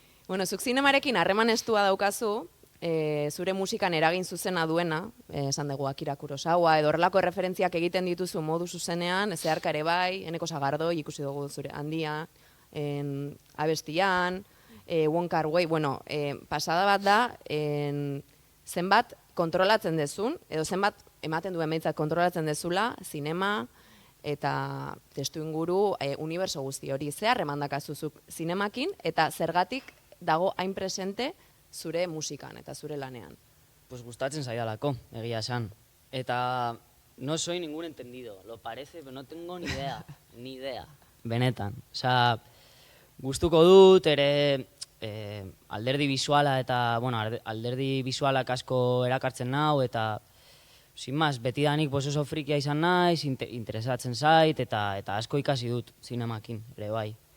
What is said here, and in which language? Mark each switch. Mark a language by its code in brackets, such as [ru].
[eu] Bueno, zuk zinemarekin harreman estua daukazu, zure musikan eragin zuzena duena, esan dugu Akira Kurosawa, edo horrelako referentziak egiten dituzu modu zuzenean, zeharka ere bai, Eneko Sagardoi, ikusi dugu zure handia, abestian, Wong Kar-wai, pasada bat da, zenbat kontrolatzen dezun, edo zenbat ematen duen behintzat kontrolatzen dezula, zinema eta testu inguru uniberso guzti hori. Ze harreman dakazuzuk zinemakin, eta zergatik dago hain presente zure musikan eta zure lanean? Gustatzen zaidalako, egia esan. [es] Eta no soy ningún entendido, lo parece, pero no tengo ni idea. [eu] Benetan. Gustuko dut, ere alderdi bisuala eta, alderdi bisualak asko erakartzen nau, eta [es] sin más, [eu] betidanik oso frikia izan naiz, interesatzen zait, eta asko ikasi dut zinemakin, ere bai.